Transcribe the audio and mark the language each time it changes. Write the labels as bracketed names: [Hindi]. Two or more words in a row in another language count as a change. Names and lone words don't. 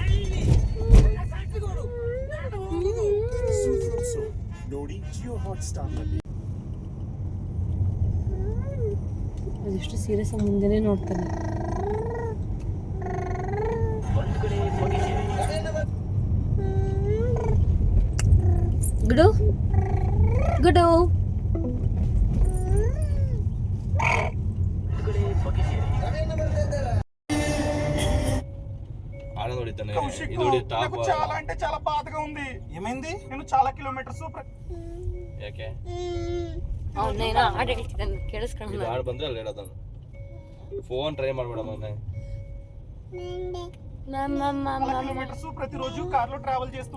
[Kannada] ಅದೆಷ್ಟು ಸೀರಿಯಸ್ ಆಗಿ ಮುಂದೆನೇ ನೋಡ್ತಾನೆ. ಗುಡು ಗುಡು. [Telugu] చాలా అంటే చాలా బాధగా ఉంది. ఏమైంది? నేను చాలా కిలోమీటర్స్ [Kannada] ಯಾಕೆ ಅವನೇನೋ ಹಾಡು ಹೇಳ್ತಿದ್ದಾನೆ ಕೇಳಿಸ್ಕೊಂಡು. ಹಾಡು ಬಂದ್ರೆ ಅಲ್ಲಿ ಹೇಳೋದನ್ನು. ಫೋನ್ ಟ್ರೈ ಮಾಡ್ಬೇಡಮ್ಮ. [Telugu] కిలోమీటర్స్ ప్రతిరోజు కార్లో ట్రావెల్ చేస్తూ.